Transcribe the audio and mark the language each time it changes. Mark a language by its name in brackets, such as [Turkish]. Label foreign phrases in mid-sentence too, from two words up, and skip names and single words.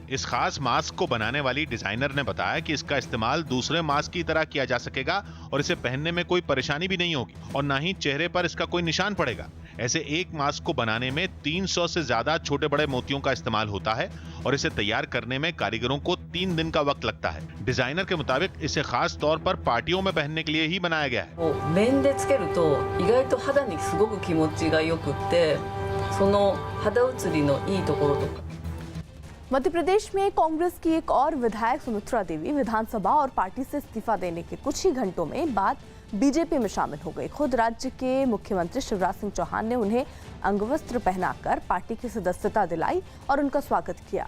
[Hindi] इस खास मास्क को बनाने वाली डिजाइनर ने बताया कि इसका इस्तेमाल दूसरे मास्क की तरह किया जा सकेगा और इसे पहनने में कोई परेशानी भी नहीं होगी और ना ही चेहरे पर इसका कोई निशान पड़ेगा। ऐसे एक मास्क को बनाने में 300 से ज्यादा छोटे बड़े मोतियों का इस्तेमाल होता है और इसे तैयार करने में कारीगरों को 3 दिन का वक्त लगता है। डिजाइनर के मुताबिक इसे खास तौर पर पार्टियों में पहनने के लिए ही बनाया गया है। [Japanese] 面でつけると意外と肌にすごく気持ちが良くって、その肌写りのいいところとか。 [Hindi] मध्य प्रदेश में कांग्रेस की एक और विधायक सुमित्रा देवी विधानसभा और पार्टी से इस्तीफा देने के कुछ ही घंटों में बाद बीजेपी में शामिल हो गई। खुद राज्य के मुख्यमंत्री शिवराज सिंह चौहान ने उन्हें अंगवस्त्र पहनाकर पार्टी की सदस्यता दिलाई और उनका स्वागत किया।